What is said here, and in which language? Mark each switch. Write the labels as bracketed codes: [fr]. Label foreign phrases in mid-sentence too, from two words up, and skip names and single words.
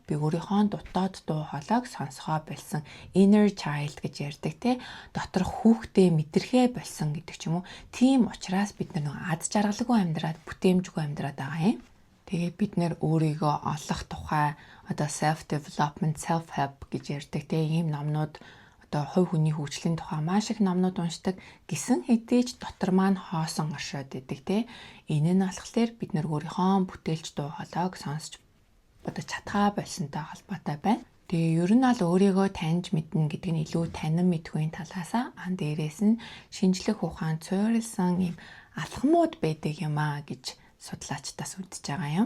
[mn] Би өөрийнхөө дотоод дуу хоолойг сонсгоо болсон [en] inner child [mn] гэж ярьдаг те. Доторх хүүхдээ мэдрэхээ болсон гэдэг ч юм уу. Тийм учраас бид нэг аз жаргалгүй амьдраад бүтээмжгүй амьдраад байгаа юм. Тэгээ бид нэр өөрийгөө олох тухай одоо [en] self development, self help [mn] гэж ярьдаг те. Ийм номнууд одоо хувь хүний хөгжлийн тухай маш их номнууд уншдаг гэсэн хэдий ч дотор маань хоосон оршоод идэг те. Энэ нь болохоор бид нэр өөрийнхөө бүтээлч дуу хоолойг сонсч одоо чадхаа болсонтой холбоотой байна. Тэгээ ер нь бол өөрийгөө таньж мэднэ гэдэг нь илүү танин мэдхүйн талаасаа дээрээс нь шинжлэх ухаанд суурилсан юм алхмууд байдаг юм аа гэж судлаачдаас үзэж байгаа юм.